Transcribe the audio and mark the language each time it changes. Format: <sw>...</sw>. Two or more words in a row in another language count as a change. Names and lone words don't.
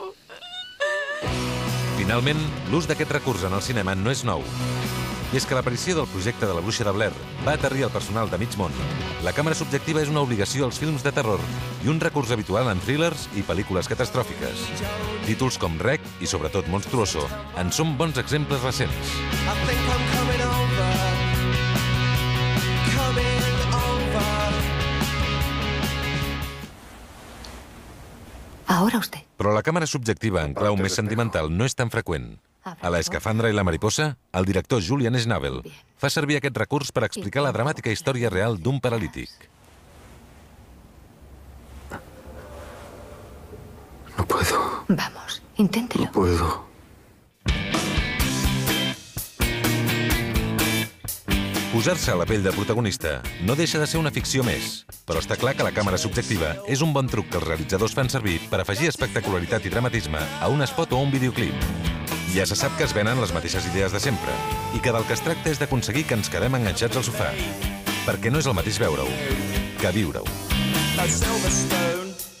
<ca>Finalment, l'ús d'aquest recurs en el cinema no és nou. I és que l'aparició del projecte de la Bruixa de Blair va aterrir el personal de mig món. La càmera subjectiva és una obligació als films de terror i un recurs habitual en thrillers i pel·lícules catastròfiques. Títols com Rec i, sobretot, Monstruoso en són bons exemples recents.</ca> <es>Ahora usted.</es> <ca>Però la càmera subjectiva en clau més sentimental no és tan freqüent. A La escafandra i la mariposa, el director Julian Schnabel fa servir aquest recurs per explicar la dramàtica història real d'un paralític.</ca> <es>No puedo. Vamos, inténtelo. No puedo.</es> <ca>Posar-se a la pell del protagonista no deixa de ser una ficció més, però està clar que la càmera subjectiva és un bon truc que els realitzadors fan servir per afegir espectacularitat i dramatisme a un spot o un videoclip. Ja se sap que es venen les mateixes idees de sempre i que del que es tracta és d'aconseguir que ens quedem enganxats al sofà, perquè no és el mateix veure-ho que viure-ho.</ca>